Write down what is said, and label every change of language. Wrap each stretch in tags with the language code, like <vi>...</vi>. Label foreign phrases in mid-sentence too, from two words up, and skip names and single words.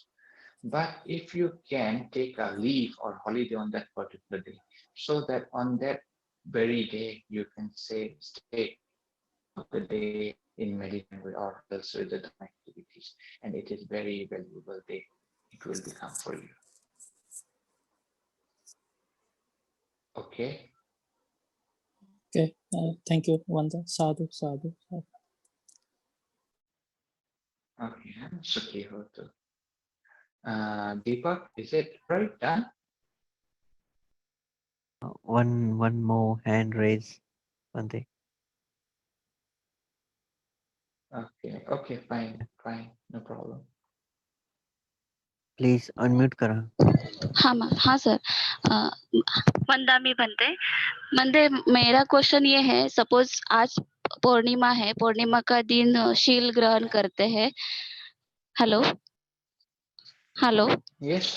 <en>But if you can take a leave or holiday on that particular day, so that on that very day you can stay throughout the day in meditation or else with the activities, and it is very valuable day. It will become for you. Okay. Okay, thank you, Vanda.</en> <pi>Sadhu, sadhu, sadhu. Okay, Sukhi Hotu.</pi> <en>Deepak, is it right done? One more hand raise, Bante. Okay, fine, no problem. Please unmute करा.</en> <hi>हाँ सर, वंदामी बंदे मेरा क्वेश्चन ये है, सपोज आज पूर्णिमा है, पूर्णिमा का दिन शील ग्रहण करते हैं.</hi> <en>हेलो हेलो. Yes.</en>